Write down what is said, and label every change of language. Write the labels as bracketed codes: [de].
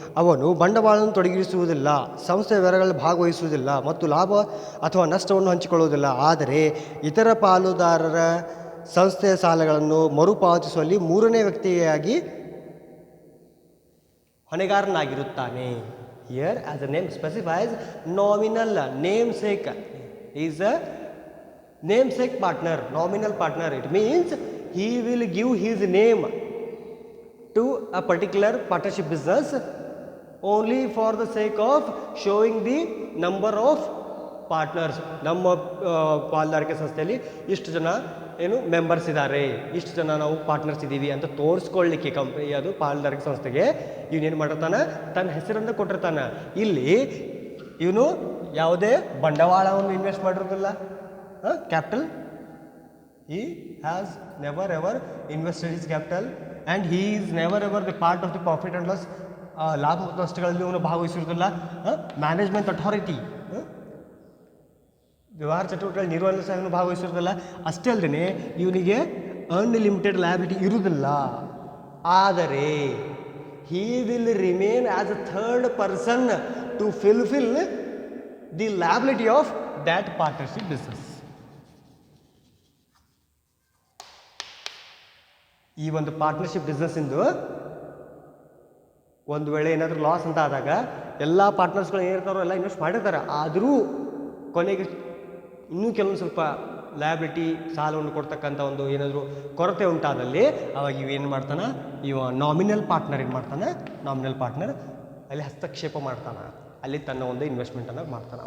[kn] ಅವನು ಬಂಡವಾಳವನ್ನು ತೊಡಗಿಸುವುದಿಲ್ಲ, ಸಂಸ್ಥೆಯ ವ್ಯವಹಾರಗಳಲ್ಲಿ ಭಾಗವಹಿಸುವುದಿಲ್ಲ ಮತ್ತು ಲಾಭ ಅಥವಾ ನಷ್ಟವನ್ನು ಹಂಚಿಕೊಳ್ಳುವುದಿಲ್ಲ. ಆದರೆ ಇತರ ಪಾಲುದಾರರ ಸಂಸ್ಥೆಯ ಸಾಲಗಳನ್ನು ಮರುಪಾವತಿಸುವಲ್ಲಿ ಮೂರನೇ ವ್ಯಕ್ತಿಯಾಗಿ ಹೊಣೆಗಾರನಾಗಿರುತ್ತಾನೆ. [en] Here as the name specifies, nominal namesake is a namesake partner, nominal partner. It means he will give his name to a particular partnership business only for the sake of showing the number of partners. [kn] ನಮ್ಮ ಪಾಲುದಾರಿಕೆ ಸಂಸ್ಥೆಯಲ್ಲಿ ಇಷ್ಟು ಜನ ಏನು members ಇದ್ದಾರೆ, ಇಷ್ಟು ಜನ ನಾವು ಪಾರ್ಟ್ನರ್ಸ್ ಇದ್ದೀವಿ ಅಂತ ತೋರಿಸ್ಕೊಳ್ಳಿಕ್ಕೆ ಅದು ಪಾಲುದಾರಿಕೆ ಸಂಸ್ಥೆಗೆ ಇವನೇನು ಮಾಡಿರ್ತಾನೆ, ತನ್ನ ಹೆಸರನ್ನು ಕೊಟ್ಟಿರ್ತಾನೆ. ಇಲ್ಲಿ ಇವನು ಯಾವುದೇ ಬಂಡವಾಳವನ್ನು invest ಮಾಡಿರೋದಿಲ್ಲ, capital. [en] He has never ever invested his capital and he is never ever the part of the profit and loss, [kn] ಲಾಭ ಮತ್ತು ನಷ್ಟಗಳಲ್ಲಿ ಇವನು ಭಾಗವಹಿಸಿರೋದಿಲ್ಲ. ಮ್ಯಾನೇಜ್ಮೆಂಟ್ ಅಥಾರಿಟಿ, ವ್ಯವಹಾರ ಚಟುವಟಿಕೆಗಳ ನಿರ್ವಹಣೆ ಸಹ ಇವನು ಭಾಗವಹಿಸಿರೋದಿಲ್ಲ. ಅಷ್ಟೇ ಅಲ್ಲದೆ ಇವನಿಗೆ ಅನ್ಲಿಮಿಟೆಡ್ ಲಯಬಿಲಿಟಿ ಇರುವುದಿಲ್ಲ. ಆದರೆ [en] he will remain as a third person to fulfill the liability of that partnership business. [kn] ಈ ಒಂದು ಪಾರ್ಟ್ನರ್ಶಿಪ್ ಬಿಸ್ನೆಸ್ ಇಂದು ಒಂದು ವೇಳೆ ಏನಾದರೂ ಲಾಸ್ ಅಂತ ಆದಾಗ ಎಲ್ಲ ಪಾರ್ಟ್ನರ್ಸ್ಗಳು ಏನಿರ್ತಾರೋ ಎಲ್ಲ ಇನ್ವೆಸ್ಟ್ ಮಾಡಿರ್ತಾರೆ. ಆದರೂ ಕೊನೆಗೆ ಇನ್ನೂ ಕೆಲವೊಂದು ಸ್ವಲ್ಪ ಲಯಬಿಲಿಟಿ, ಸಾಲವನ್ನು ಕೊಡ್ತಕ್ಕಂಥ ಒಂದು ಏನಾದರೂ ಕೊರತೆ ಉಂಟಾದಲ್ಲಿ ಅವಾಗ ಇವೇನು ಮಾಡ್ತಾನೆ, ಇವ ನಾಮಿನಲ್ ಪಾರ್ಟ್ನರ್ ಏನು ಮಾಡ್ತಾನೆ, ನಾಮಿನಲ್ ಪಾರ್ಟ್ನರ್ ಅಲ್ಲಿ ಹಸ್ತಕ್ಷೇಪ ಮಾಡ್ತಾನೆ, ಅಲ್ಲಿ ತನ್ನ ಒಂದು ಇನ್ವೆಸ್ಟ್ಮೆಂಟನ್ನು ಮಾಡ್ತಾನೆ.